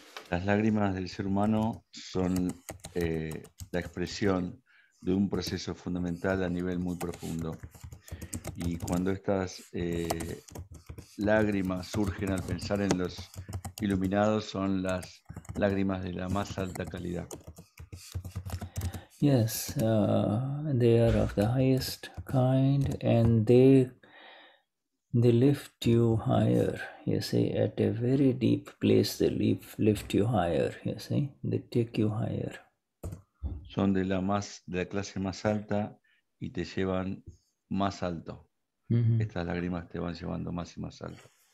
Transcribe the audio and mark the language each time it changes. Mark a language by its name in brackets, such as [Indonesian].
[Spanish] Las lágrimas del ser humano son la expresión de un proceso fundamental a nivel muy profundo. Y cuando estas lágrimas surgen al pensar en los iluminados, son las lágrimas de la más alta calidad. [English] Yes, they are of the highest kind, and they lift you higher, you see. At a very deep place, they lift you higher, you see. They take you higher. [Spanish] son de la clase más alta y te llevan más alto. Estas lágrimas te van llevando más y más alto.